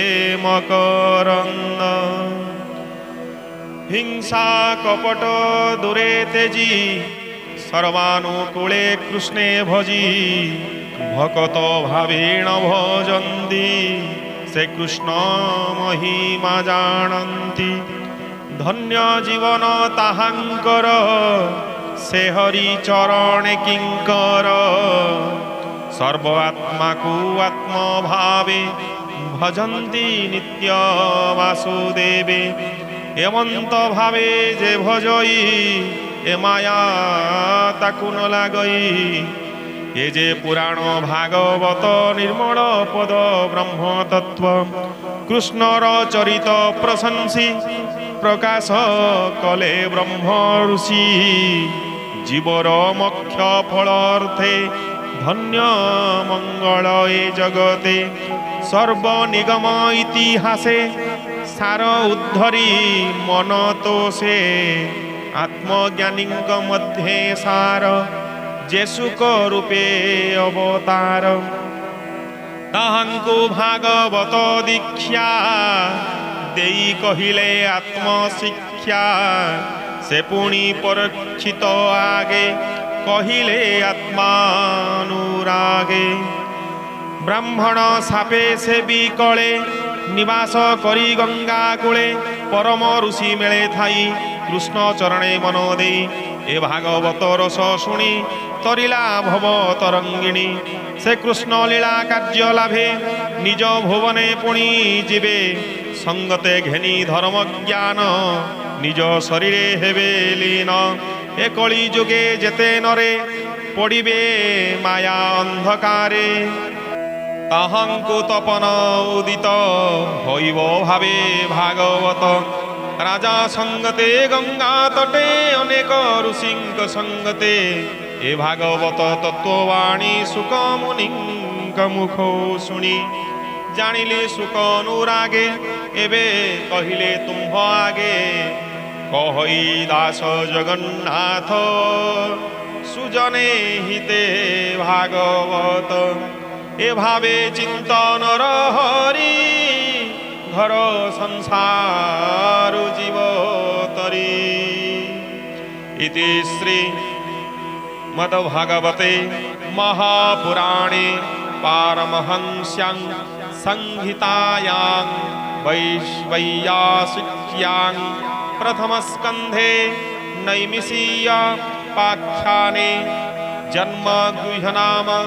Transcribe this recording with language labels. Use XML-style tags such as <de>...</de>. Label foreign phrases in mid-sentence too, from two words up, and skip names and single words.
<or>ମକରନ୍ଦ ହିଂସା କପଟ ଦୂରେ ତେଜି ସର୍ବାନୁକୂଳେ କୃଷ୍ଣେ ଭଜି ଭକତ ଭାବେଣ ଭଜନ୍ତି ସେ କୃଷ୍ଣ ମହିମା ଜାଣନ୍ତି ଧନ୍ୟ ଜୀବନ ତାହାଙ୍କର ସେ ହରି ଚରଣ କିଙ୍କର ସର୍ବାତ୍ମା କୁ ଆତ୍ମ ଭାବେ ଭଜନ୍ତି ନିତ୍ୟ ବାସୁଦେବେ ଏମନ୍ତ ଭାବେ ଯେ ଭଜଇ ଏ ମାୟା ତାକୁ ନ ଲାଗଇ ଯେ ଯେ ପୁରାଣ ଭାଗବତ ନିର୍ମଳ ପଦ ବ୍ରହ୍ମ ତତ୍ତ୍ୱ କୃଷ୍ଣର ଚରିତ ପ୍ରଶଂସି ପ୍ରକାଶ କଲେ ବ୍ରହ୍ମ ଋଷି ଜୀବର ମୋକ୍ଷ ଫଳାର୍ଥେ ଧନ୍ୟ ମଙ୍ଗଳ ଏ ଜଗତେ ସର୍ବନିଗମ ଇତିହାସେ ସାର ଉଦ୍ଧରି ମନ ତ ସେ ଆତ୍ମଜ୍ଞାନୀ ମଧ୍ୟେ ସାର ଯେ ସୁଖ ରୂପେ ଅବତାର ତାହାଙ୍କୁ ଭାଗବତ ଦୀକ୍ଷା ଦେଇ କହିଲେ ଆତ୍ମଶିକ୍ଷା ସେ ପୁଣି ପରୀକ୍ଷିତ ଆଗେ କହିଲେ ଆତ୍ମାନୁରାଗେ ବ୍ରାହ୍ମଣ ଶାପେ ସେ ବିକଳେ ନିବାସ କରି ଗଙ୍ଗା କୂଳେ ପରମ ଋଷି ମେଳେ ଥାଇ କୃଷ୍ଣ ଚରଣେ ମନ ଦେଇ ଏ ଭାଗବତ ରସ ଶୁଣି ତରିଲା ଭବ ତରଙ୍ଗିଣୀ ସେ କୃଷ୍ଣ ଲୀଳା କାର୍ଯ୍ୟ ଲାଭେ ନିଜ ଭୁବନେ ପୁଣି ଜୀବେ ସଙ୍ଗତେ ଘେନି ଧର୍ମ ଜ୍ଞାନ ନିଜ ଶରୀରେ ହେବେ ଲୀନ ଏ କଳି ଯୁଗେ ଯେତେ ନରେ ପଡ଼ିବେ ମାୟା ଅନ୍ଧକାରେ ତାହାଙ୍କୁ ତପନ ଉଦିତ ହୋଇବ ଭାବେ ଭାଗବତ ରାଜା ସଙ୍ଗତେ ଗଙ୍ଗା ତଟେ ଅନେକ ଋଷିଙ୍କ ସଙ୍ଗତେ ଏ ଭାଗବତ ତତ୍ତ୍ୱବାଣୀ ସୁଖ ମୁନିଙ୍କ ମୁଖେ ଶୁଣି ଜାଣିଲେ ସୁଖ ଅନୁରାଗେ ଏବେ କହିଲେ ତୁମ୍ଭ ଆଗେ କହଇ ଦାସ ଜଗନ୍ନାଥ ସୁଜନେ ହିତେ ଭାଗବତ ଏ ଭାବେ ଚିନ୍ତନ ହରି ଘର ସଂସାର ଜୀବ ତରି</or> <sa>इति श्री मद्भागवते महापुराणे पारमहंस्यां संहितायां वैश्वयासिक्यां प्रथमस्कन्धे नैमिषीय पाख्याने जन्म गुह्यनाम</sa>